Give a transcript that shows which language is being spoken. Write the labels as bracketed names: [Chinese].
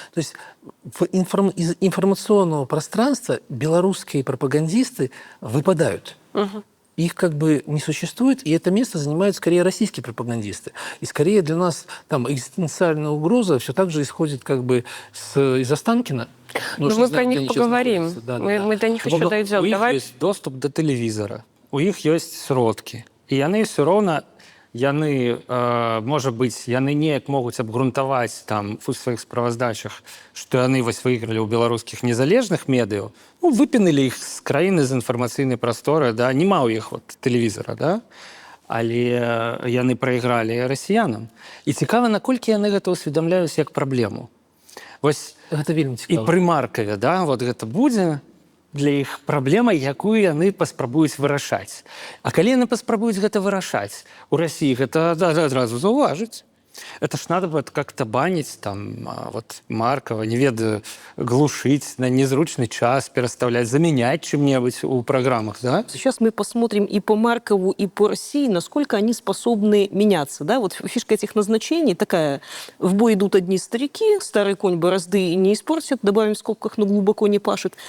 [Russian] То есть из информационного пространства белорусские пропагандисты выпадают. Их как бы не существует, и это место занимают скорее российские пропагандисты. И скорее для нас там экзистенциальная угроза все так же исходит как бы из Останкина. Ну, мы про них поговорим. Мы до них еще дойдем. [Belarusian] У іх ёсць доступ да тэлевізара, у іх ёсць сродкі. І яны все роўна, можа быць, яны неяк могуць абгрунтаваць там у сваіх справаздачах, што яны вось выйгралі ў беларускіх незалежных медыяў, выпінулі іх з краіны, з інфармацыйнай прасторы, да, няма ў іх тэлевізара, да? Але яны прайгралі расіянам. І цікава, наколькі яны гэта ўсведамляюць як праблему. Вось гэта вельмі цікава. І пры Маркаве, да, вот гэта будзе для іх праблема, якую яны паспрабуюць вырашаць. А калі яны паспрабуюць гэта вырашаць, у Расіі гэта адразу заўважыць. [Russian] Это ж надо вот как-то банить, там, вот Маркова, [Belarusian] не ведаю, [Russian] глушить на незручный час, переставлять, заменять чем-нибудь у программах, да? Сейчас мы посмотрим и по Маркову, и по России, насколько они способны меняться, да? Вот фишка этих назначений такая: в бой идут одни старики, старый конь борозды не испортит, добавим в скобках, но глубоко не пашет.